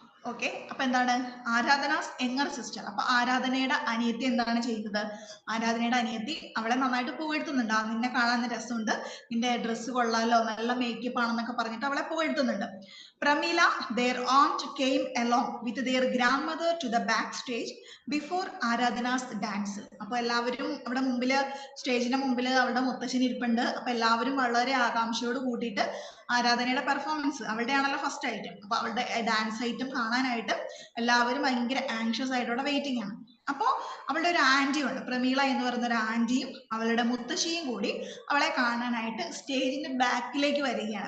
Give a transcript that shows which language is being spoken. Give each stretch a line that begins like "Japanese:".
Malayalam: Okay, അപ്പൊ എന്താണ് Aradhana's younger sister. അപ്പൊ ആരാധനയുടെ അനിയത്തി എന്താണ് ചെയ്യുന്നത്? ആരാധനയുടെ അനിയത്തി അവളെ നന്നായിട്ട് പുകഴ്ത്തുന്നുണ്ട്. നിന്നെ കാണാൻ രസമുണ്ട്, നിന്റെ ഡ്രസ്സ് കൊള്ളാലോ, നല്ല മേക്കപ്പ് ആണെന്നൊക്കെ പറഞ്ഞിട്ട് അവളെ പുകഴ്ത്തുന്നുണ്ട്.
English: Pramila their aunt came along with their grandmother to the backstage before Aradhana's dance.
Malayalam: അപ്പൊ എല്ലാവരും അവിടെ മുമ്പില്, സ്റ്റേജിന്റെ മുമ്പിൽ അവളുടെ മുത്തശ്ശൻ ഇരിപ്പുണ്ട്. അപ്പൊ എല്ലാവരും വളരെ ആകാംക്ഷയോട് കൂട്ടിയിട്ട് ആരാധനയുടെ പെർഫോമൻസ്, അവളുടെ ആണല്ലോ ഫസ്റ്റ് ഐറ്റം, അപ്പൊ അവളുടെ ഡാൻസ് ഐറ്റം കാണാനായിട്ട് എല്ലാവരും ഭയങ്കര ആങ്ഷ്യസ് ആയിട്ടുള്ള വെയിറ്റിംഗ് ആണ്. അപ്പോ അവളുടെ ഒരു ആന്റി ഉണ്ട്, പ്രമീള എന്ന് പറയുന്ന ഒരു ആന്റിയും അവളുടെ മുത്തശ്ശിയും കൂടി അവളെ കാണാനായിട്ട് സ്റ്റേജിന്റെ ബാക്കിലേക്ക് വരികയാണ്.